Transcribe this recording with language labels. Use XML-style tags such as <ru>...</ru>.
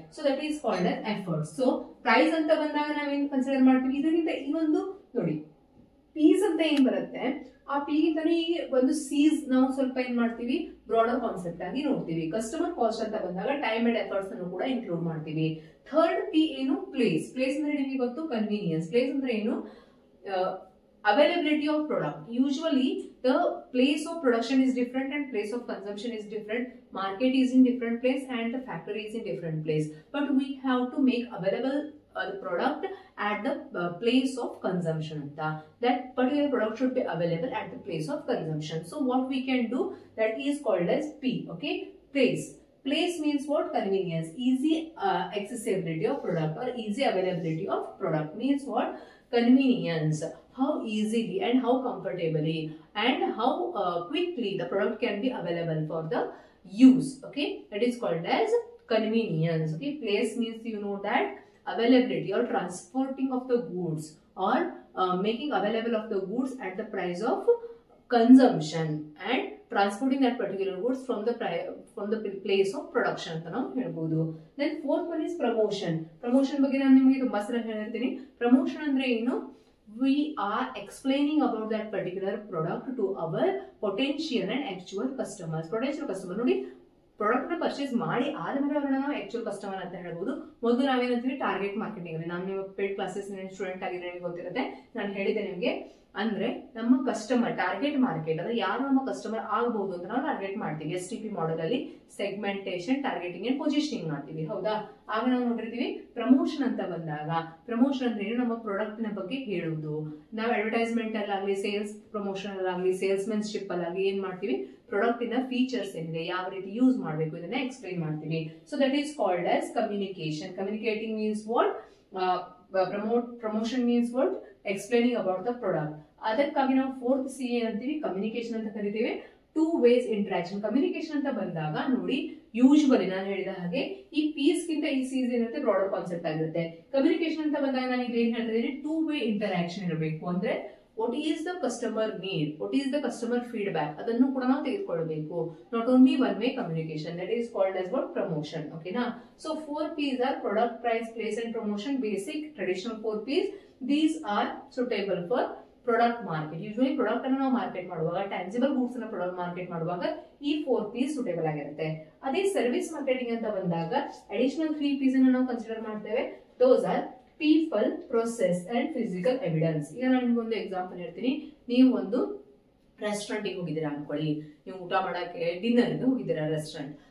<en>So that is called as efforts.</en> <kn>So price ಅಂತ ಬಂದಾಗ ನಾವೇನ್ ಕನ್ಸಿಡರ್ ಮಾಡ್ತೀವಿ, ಇದರಿಂದ ಈ ಒಂದು ನೋಡಿ ಪೀಸ್ ಅಂತ ಏನ್ ಬರುತ್ತೆ ಆ ಪಿಗಿಂತಾನೆ ಈ ಒಂದು ಸೀಸ್ ನಾವು ಸ್ವಲ್ಪ ಏನ್ ಮಾಡ್ತೀವಿ ಬ್ರಾಡರ್ ಕಾನ್ಸೆಪ್ಟ್ ಆಗಿ ನೋಡ್ತೀವಿ. ಕಸ್ಟಮರ್ ಕಾಸ್ಟ್ ಅಂತ ಬಂದಾಗ ಟೈಮ್ ಅಂಡ್ ಎಫರ್ಟ್ಸ್ ಅನ್ನು ಕೂಡ ಇನ್ಕ್ಲೂಡ್ ಮಾಡ್ತೀವಿ. ಥರ್ಡ್ ಪಿ ಏನು ಪ್ಲೇಸ್. ಪ್ಲೇಸ್ ಅಂದ್ರೆ ನಿಮಗೆ ಗೊತ್ತು ಕನ್ವೀನಿಯನ್ಸ್. ಪ್ಲೇಸ್ ಅಂದ್ರೆ ಏನು</kn> <en>availability of product. Usually the place of production is different and place of consumption is different. Market is in different place and the factory is in different place, but we have to make available the product at the place of consumption. That particular product should be available at the place of consumption. So what we can do, that is called as P. Okay, place. Place means what? Convenience, easy accessibility of product or easy availability of product means what? Convenience, how easily and how comfortably and how quickly the product can be available for the use. Okay, that is called as convenience. Okay, place means you know that availability or transporting of the goods or making available of the goods at the price of consumption and transporting that particular goods from the place of production</en> <kn>ಅಂತ ನಾವು ಹೇಳ್ಬೋದು.</kn> <en>Then fourth one is promotion.</en> <kn>Promotion ಬಗ್ಗೆ ನಾನು ನಿಮಗೆ ತುಂಬಾ ಸಲ ಹೇಳಿರ್ತೀನಿ. Promotion ಅಂದ್ರೆ ಏನು?</kn> <en>We are explaining about that particular product to our potential and actual customers.</en> <kn>Potential customer ನೋಡಿ ಪ್ರಾಡಕ್ಟ್ ನ ಪರ್ಚೇಸ್ ಮಾಡಿ ಆದ್ಮೇಲೆ ಅವರನ್ನ ನಾವು ಆಕ್ಚುಯಲ್ ಕಸ್ಟಮರ್ ಅಂತ ಹೇಳ್ಬೋದು. ಮೊದಲು ನಾವೇನಂತೀವಿ ಟಾರ್ಗೆಟ್ ಮಾರ್ಕೆಟಿಂಗ್ ಅಲ್ಲಿ. ನಾನು ನಿಮ್ಮ ಪೇಡ್ ಕ್ಲಾಸಸ್ ಸ್ಟೂಡೆಂಟ್ ಆಗಿದ್ರೆ ನಿಮಗೆ ಗೊತ್ತಿರುತ್ತೆ, ನಾನು ಹೇಳಿದ್ದೆ ನಿಮಗೆ. ಅಂದ್ರೆ ನಮ್ಮ ಕಸ್ಟಮರ್ ಟಾರ್ಗೆಟ್ ಮಾರ್ಕೆಟ್ ಅಂದ್ರೆ ಯಾರು ನಮ್ಮ ಕಸ್ಟಮರ್ ಆಗಬಹುದು ಅಂತ ನಾವು ಟಾರ್ಗೆಟ್ ಮಾಡ್ತೀವಿ. STP ಮಾಡೆಲ್ ಅಲ್ಲಿ ಸೆಗ್ಮೆಂಟೇಷನ್, ಟಾರ್ಗೆಟಿಂಗ್ ಅಂಡ್ ಪೊಸಿಷನಿಂಗ್ ಮಾಡ್ತೀವಿ. ಹೌದಾ. ಆಗ ನಾವು ನೋಡಿರ್ತೀವಿ ಪ್ರಮೋಷನ್ ಅಂತ ಬಂದಾಗ ಪ್ರಮೋಷನ್ ಅಂದ್ರೆ ಏನು, ನಮ್ಮ ಪ್ರಾಡಕ್ಟ್ ನ ಬಗ್ಗೆ ಹೇಳುವುದು. ನಾವು ಅಡ್ವರ್ಟೈಸ್ಮೆಂಟ್ ಅಲ್ಲಾಗ್ಲಿ, ಸೇಲ್ಸ್ ಪ್ರಮೋಷನ್ ಅಲ್ಲಾಗ್ಲಿ, ಸೇಲ್ಸ್ಮೆನ್ಶಿಪ್ ಅಲ್ಲಾಗ್ಲಿ ಏನ್ ಮಾಡ್ತೀವಿ, ಪ್ರಾಡಕ್ಟ್ ಇನ ಫೀಚರ್ಸ್ ಏನಿದೆ, ಯಾವ ರೀತಿ ಯೂಸ್ ಮಾಡಬೇಕು ಇದನ್ನ ಎಕ್ಸ್ಪ್ಲೈನ್ ಮಾಡ್ತೀವಿ.</kn> <en>So that is called as communication. Communicating means what? Promotion means what? Explaining about the product.</en> <kn>ಅದಕ್ಕಾಗಿ ನಾವು ಫೋರ್ತ್ ಸಿ ಏನಂತೀವಿ, ಕಮ್ಯುನಿಕೇಶನ್ ಅಂತ ಕರಿತೀವಿ.</kn> <en>Two ways interaction.</en> <kn>ಕಮ್ಯುನಿಕೇಶನ್ ಅಂತ ಬಂದಾಗ ನೋಡಿ ಯೂಶುವಲಿ ನಾನು ಹೇಳಿದ ಹಾಗೆ ಈ ಪೀಸ್ ಗಿಂತ ಈ ಸೀಸ್ ಏನಿರುತ್ತೆ ಬ್ರಾಡರ್ ಕಾನ್ಸೆಪ್ಟ್ ಆಗಿರುತ್ತೆ. ಕಮ್ಯುನಿಕೇಶನ್ ಅಂತ ಬಂದಾಗ ನಾನು ಈಗ ಏನ್ ಹೇಳ್ತಾ ಇದ್ದೀನಿ, ಟೂ ವೇ ಇಂಟರಾಕ್ಷನ್ ಇರಬೇಕು. ಅಂದ್ರೆ</kn> <en>what is the customer need, what is the customer feedback,</en> <kn>ಅದನ್ನು ಕೂಡ ನಾವು ತೆಗೆದುಕೊಳ್ಳಬೇಕು.</kn> <en>not only one way communication. That is called as what? Promotion. Okay na. So 4 P's are product, price, place and promotion. Basic traditional 4 P's. These are suitable for product market.</en> <kn>Usually product ಅನ್ನು ನಾವು market ಮಾಡುವಾಗ, tangible goods ಅನ್ನು product market ಮಾಡುವಾಗ ಈ 4 P's suitable ಆಗಿರುತ್ತೆ. ಅದೇ service marketing ಅಂತ ಬಂದಾಗ ಅಡಿಷನಲ್ 3 P's ಅನ್ನು ನಾವು ಕನ್ಸಿಡರ್ ಮಾಡ್ತೇವೆ.</kn> <en>Those are people, process and physical evidence.</en> <kn>ಈಗ ನಾನು ನಿಮ್ಗೊಂದು ಎಕ್ಸಾಂಪಲ್ ಹೇಳ್ತೀನಿ. ನೀವು ಒಂದು ರೆಸ್ಟೋರೆಂಟ್ಗೆ ಹೋಗಿದ್ದೀರಾ ಅನ್ಕೊಳ್ಳಿ, ನೀವು ಊಟ ಮಾಡಕ್ಕೆ ಡಿನ್ನರ್ಗೆ ಹೋಗಿದ್ದೀರಾ ರೆಸ್ಟೋರೆಂಟ್.</kn>